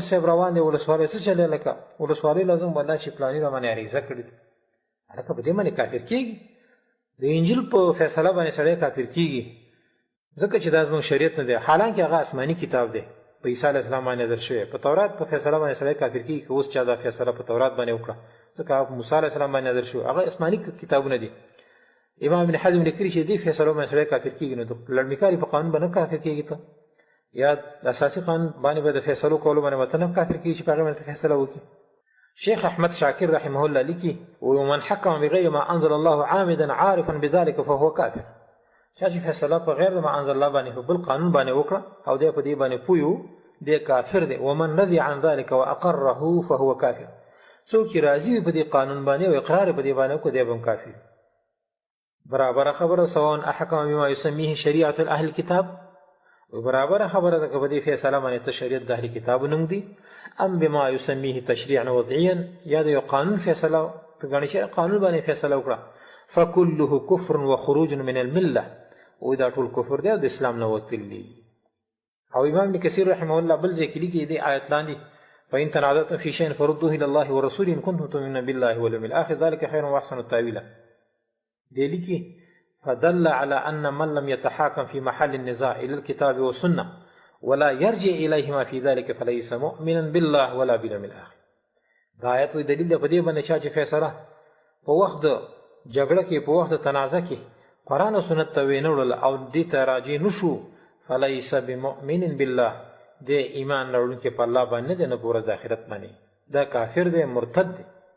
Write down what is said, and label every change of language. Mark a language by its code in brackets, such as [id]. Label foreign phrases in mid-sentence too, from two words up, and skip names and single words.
[ps] صاحب روان دی ولسوالۍ څه چلی لکه ولسوالۍ لازم والله چې پلاني را باندې عریضه کړې هلکه په دې باندې کافر کېږي د انجیل په فیصله باندې سړی کافر کېږي ځکه چې دا زموږ شریعت نه دی حالانکه هغه آسماني کتاب دی په عیسی علیه السلام باندې نازل شوی په تورات په فیصله باندې سړی کافر کېږي که اوس چا دا فیصله په تورات باندې وکړه ځکه په موسی علیه السلام باندې نازل شوی هغه آسماني کتابونه دي. امام ابن حزم لیکلي چې دې فیصلو باندې سړی کافر کېږي نو د لړمکاري په قانون به نه کافر کېږي ته یا د اساسي قانون باندې به د فیصلو کولو باندې به ته نه کافر کېږي چې په هغې باندې فیصله وکړي. شیخ احمد شاکر رحمه الله لیکي [ar] ومن حکم بغیر ما انزل الله عامدا عارفا بذلك فهو کافر [ps] چا چې فیصله په غیر د [ar] ما انزل الله [ps] باندې په بل قانون باندې وکړه او دی په دې باندې پوه دی کافر دی. [ar] ومن رضي عن ذلك واقره فهو کافر [ps] څوک چې راضي وي په دې قانون باندې او اقرار په دې باندې وکړي دی به هم کافر. برابره خبره [ar] سواء احکم بما یسمیه شریعة اهل الكتاب [ps] برابره خبره ده که په دې فیصله باندې ته شریعت د اهل کتابو نوم دی [ar] ام بما یسمیه تشریعا وضعیا [ps] یا د یو قانون فیصله ته ګڼې چې قانون باندې فیصله وکړه [ar] فکله کفر وخروج من المله [ps] او دا ټول کفر دی او د اسلام نه وتل دي. او امام ابن کثیر رحمه الله بل ځای کې لیکي دې آیت لاندې [ar] فإن تنازعتم في شيء فردوه إلى الله ورسوله إن كنتم تؤمنون بالله واليوم الآخر ذلك خير وأحسن تأويلا. [ps] دې لیکي [ar] فدل على أن من لم يتحاكم في محل النزاع إلى الكتاب والسنة ولا يرجع إليهما في ذلك فليس مؤمنا بالله ولا باليوم الآخر. [ps] دا آیت وی دلیل په دې باندې چې فیصله په وخت جګړه کې په وخت تنازع کې قرآن او سنت ته وینه وړل او دې ته راجع نشو [ar] فليس بمؤمن بالله [ps] دې ایمان لرونکي په الله باندې نه ګوره د آخرت باندې دا کافر دی مرتد دی.